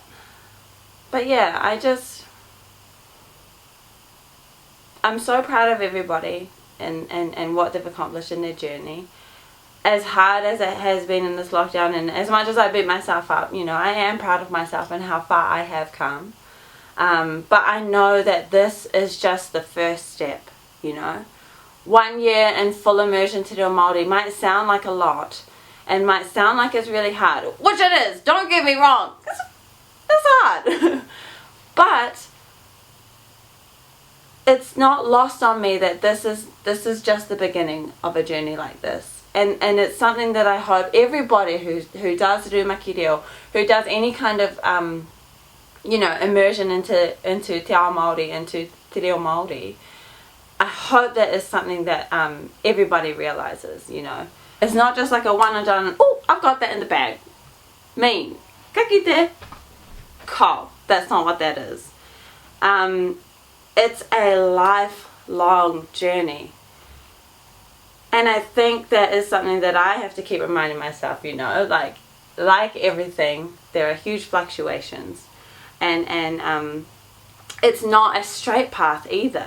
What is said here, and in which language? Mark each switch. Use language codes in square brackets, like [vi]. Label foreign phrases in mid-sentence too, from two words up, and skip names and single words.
[en] But yeah, I'm so proud of everybody and what they've accomplished in their journey. As hard as it has been in this lockdown, and as much as I beat myself up, you know, I am proud of myself and how far I have come. But I know that this is just the first step, you know. 1 year in full immersion [mi] te reo Māori [en] might sound like a lot and might sound like it's really hard, which it is, don't get me wrong, it's hard. But it's not lost on me that this is just the beginning of a journey like this. And it's something that I hope everybody who does [mi] rūmaki reo, [en] who does any kind of you know, immersion into [mi] te ao Māori, [en] into [mi] te reo Māori, [en] I hope that is something that everybody realizes, you know. It's not just like a one and done, oh, I've got that in the bag. Mean. [mi] Ka kite. Ko. [en] That's not what that is. It's a lifelong journey. And I think that is something that I have to keep reminding myself, you know, like everything, there are huge fluctuations. And it's not a straight path either.